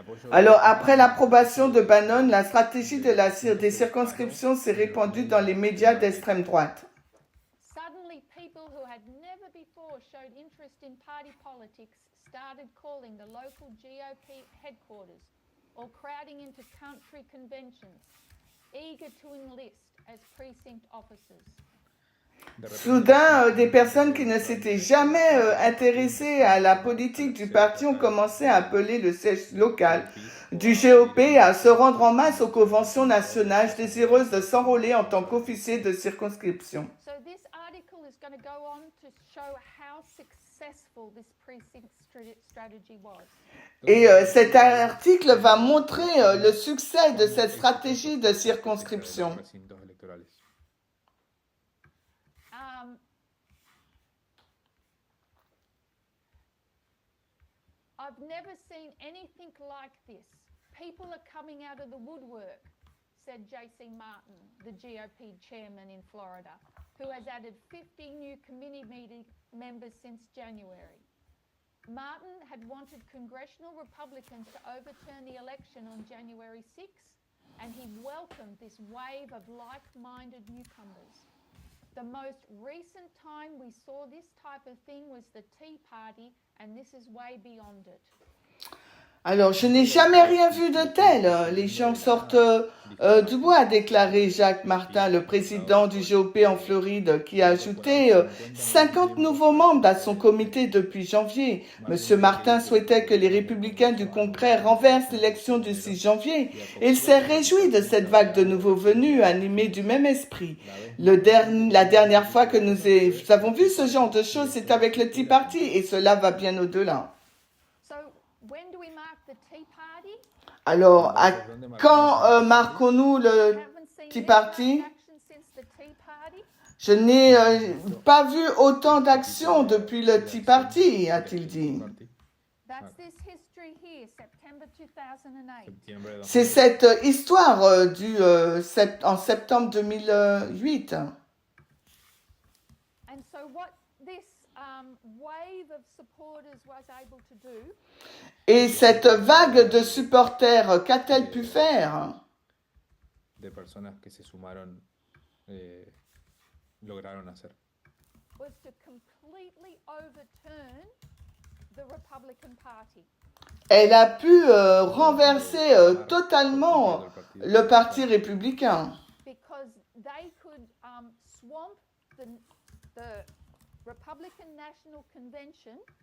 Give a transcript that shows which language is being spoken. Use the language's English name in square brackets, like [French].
[French] Alors, après l'approbation de Bannon, la stratégie des circonscriptions s'est répandue dans les médias d'extrême droite. [English] Suddenly, people who had never before showed interest in party politics started calling the local GOP headquarters or crowding into country conventions, eager to enlist as precinct officers. [French] Soudain, des personnes qui ne s'étaient jamais intéressées à la politique du parti ont commencé à appeler le siège local du GOP à se rendre en masse aux conventions nationales désireuses de s'enrôler en tant qu'officier de circonscription. [English] So this article is going to go on to show how successful successful this precinct strategy was. [French] Et cet article va montrer le succès de cette stratégie de circonscription. [Spanish] Recintos electorales. [English] I've never seen anything like this. People are coming out of the woodwork, said J.C. Martin, the GOP chairman in Florida, who has added 50 new committee meeting members since January. Martin had wanted congressional Republicans to overturn the election on January 6, and he welcomed this wave of like-minded newcomers. The most recent time we saw this type of thing was the Tea Party, and this is way beyond it. [French] Alors, je n'ai jamais rien vu de tel. Les gens sortent du bois, a déclaré Jacques Martin, le président du GOP en Floride, qui a ajouté 50 nouveaux membres à son comité depuis janvier. Monsieur Martin souhaitait que les républicains du Congrès renversent l'élection du 6 janvier. Et il s'est réjoui de cette vague de nouveaux venus, animés du même esprit. La dernière fois que nous avons vu ce genre de choses, c'est avec le Tea Party, et cela va bien au-delà. [English] When do we mark the Tea Party? [French] Alors, quand marquons-nous le [English] Haven't seen Tea any Party? action since the Tea Party. [French] Je n'ai pas vu autant d'actions depuis le Tea Party, a-t-il dit. [English] That's this history here, September 2008. [French] C'est cette histoire en septembre 2008. [English] And so what this wave of supporters was able to do [French] Et cette vague de supporters, qu'a-t-elle pu faire? [Spanish] De personas que se sumaron lograron hacer. [English] was to completely overturn the Republican Party. [French] Elle a pu renverser totalement le Parti républicain. [English] Because they could swamp the Republican National Convention